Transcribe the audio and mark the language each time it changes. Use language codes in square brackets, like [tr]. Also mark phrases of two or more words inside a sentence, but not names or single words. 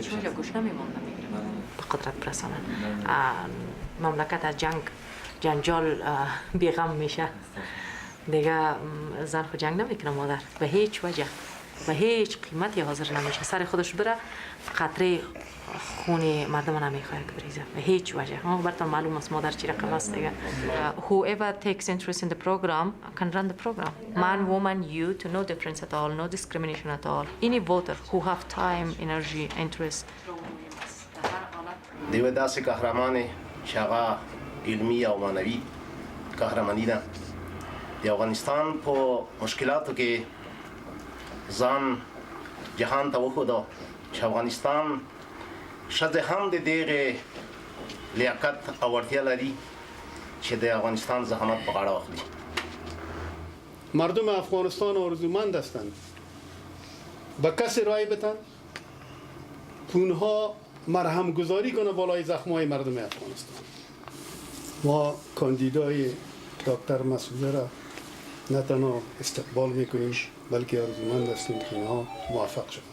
[fa] هیچ وجه گوش نمیموندن به قدرت برسانن. مملکت از جنجال بیغم میشه. دیگه زن خود جنگ نمیکنه مادر به هیچ وجه به هیچ قیمتی حاضر نمیشه سر خودش بره قطره خون مردم نمیخواد بریزه به هیچ وجه. براتون معلوم است مادر چی رقم است دیگه. [en] Whoever takes interest in the program can run the program. Man, woman, youth, no difference at all, no discrimination at all. Any voter who have time, energy, interest. [ps] دیو داس قهرمان شغا علمی او معنوي قهرماني ده د افغانستان په مشکلاتو کې ځان جهان ته وښوده چې افغانستان ښځې هم د دغې لیاقت او وړتیا لري چې د افغانستان زحمت په غاړه واخلي. [fa] مردم افغانستان آرزومند هستند به کسی رای بدن که اونها مرهم گذاری کنه بالای زخمای مردم افغانستان. ما کاندیدای دکتر مسعود را نه تنها استقبال میکنیم بلکه آرزومند هستیم که اینها موفق شوند.